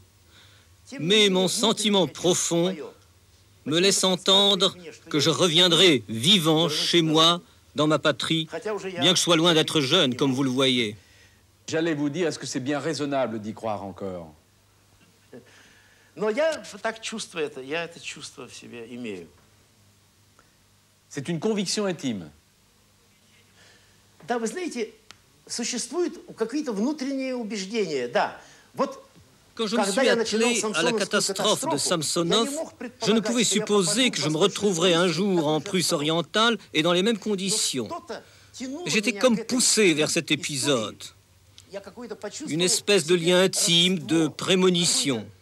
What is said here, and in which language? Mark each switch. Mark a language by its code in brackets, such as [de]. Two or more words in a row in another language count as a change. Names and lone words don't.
[fr] Mais mon sentiment profond me laisse entendre que je reviendrai vivant chez moi, dans ma patrie, bien que je sois loin d'être jeune, comme vous le voyez. J'allais vous dire, est-ce que c'est bien raisonnable d'y croire encore? C'est une conviction intime. [ru] Да, вы знаете, существуют какие-то внутренние убеждения, да. Вот [fr] Quand je me suis attelé à la catastrophe de Samsonov, je ne pouvais supposer que je me retrouverais un jour en Prusse orientale et dans les mêmes conditions. J'étais comme poussé vers cet épisode. Une espèce de lien intime, de prémonition.